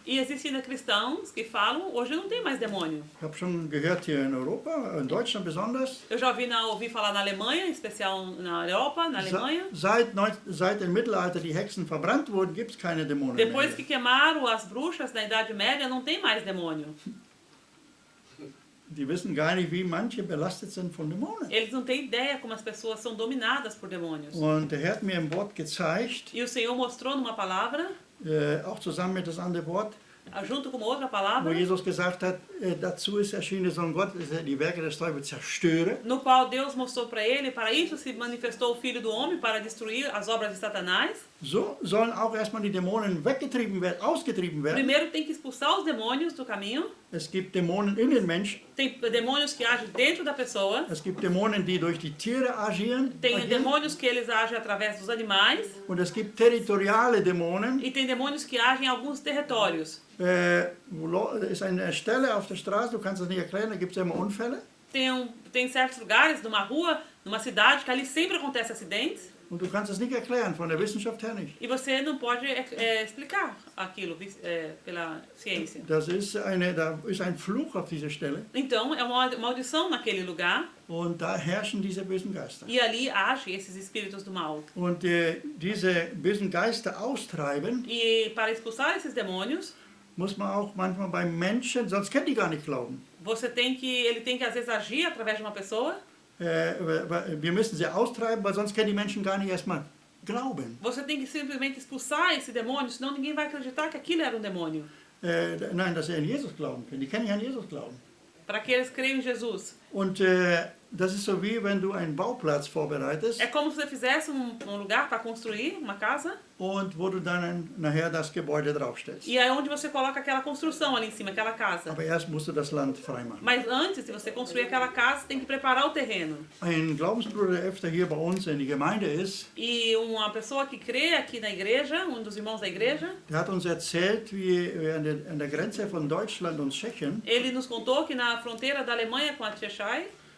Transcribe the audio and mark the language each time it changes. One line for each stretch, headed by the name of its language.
Portuguese: E existem ainda cristãos que falam, hoje não tem mais demônio.
German: Ich habe schon gehört hier in Europa, in Deutschland besonders,
Portuguese: Eu já ouvi falar na Alemanha, em especial na Europa, na Alemanha.
German: seit dem Mittelalter die Hexen verbrannt wurden, gibt es keine Dämonen
Portuguese: Depois
German: mehr.
Portuguese: que queimaram as bruxas na Idade Média, não tem mais demônio.
German: Die wissen gar nicht, wie manche belastet sind von Dämonen.
Portuguese: Eles não têm ideia como as pessoas são dominadas por demônios.
German: Und der Herr hat mir im Wort gezeigt,
Portuguese: E o Senhor mostrou numa palavra,
German: auch zusammen mit das andere Wort,
Portuguese: junto com uma outra
German: wo
Portuguese: palavra,
German: Jesus gesagt hat, dazu ist erschienen, Sohn Gott, die Werke des Teufels zerstöre.
Portuguese: no qual Deus mostrou para ele, para isso se manifestou o Filho do Homem, para destruir as obras de Satanás.
German: So sollen auch erstmal die Dämonen weggetrieben werden, ausgetrieben werden.
Portuguese: Primeiro tem que expulsar os demônios do caminho.
German: Es gibt Dämonen in den Menschen,
Portuguese: Tem demônios que agem dentro da pessoa.
German: es gibt Dämonen, die durch die Tiere agieren,
Portuguese: Tem demônios que eles agem através dos animais.
German: und es gibt territoriale Dämonen.
Portuguese: E tem demônios que agem em alguns territórios.
German: Ist eine Stelle auf der Straße, du kannst das nicht erklären, da gibt es immer Unfälle.
Portuguese: Tem certos lugares, numa rua, numa cidade, que ali sempre acontece acidentes.
German: Und du kannst es nicht erklären, von der Wissenschaft her nicht.
Portuguese: E você não pode explicar aquilo pela ciência.
German: Da ist ein Fluch auf dieser Stelle.
Portuguese: Então, é uma maldição naquele lugar.
German: Und da herrschen diese bösen Geister.
Portuguese: E ali agem esses espíritos do mal.
German: Und diese bösen Geister austreiben,
Portuguese: E para expulsar esses demônios,
German: muss man auch manchmal bei Menschen, sonst können die gar nicht glauben.
Portuguese: ele tem que às vezes agir através de uma pessoa.
German: Wir müssen sie austreiben, weil sonst können die Menschen gar nicht erstmal glauben.
Portuguese: Você tem que simplesmente expulsar esse demônio, senão ninguém vai acreditar que aquilo era um demônio.
German: Nein, dass sie an Jesus glauben können. Die können nicht an Jesus glauben.
Portuguese: Para que eles creiam em Jesus.
German: Und das ist so wie wenn du einen Bauplatz vorbereitest
Portuguese: É como se você fizesse lugar para construir uma casa.
German: und wo du dann nachher das Gebäude draufstellst.
Portuguese: E é onde você coloca aquela construção ali em cima, aquela casa.
German: Aber erst musst du das Land freimachen.
Portuguese: Mas antes de você construir aquela casa, você tem que preparar o terreno.
German: Ein Glaubensbruder, der öfter hier bei uns in die Gemeinde ist,
Portuguese: E uma pessoa que crê aqui na igreja, um dos irmãos da igreja,
German: der hat uns erzählt, wie an der Grenze von Deutschland und Tschechien,
Portuguese: ele nos contou que na fronteira da Alemanha com a Tchechai,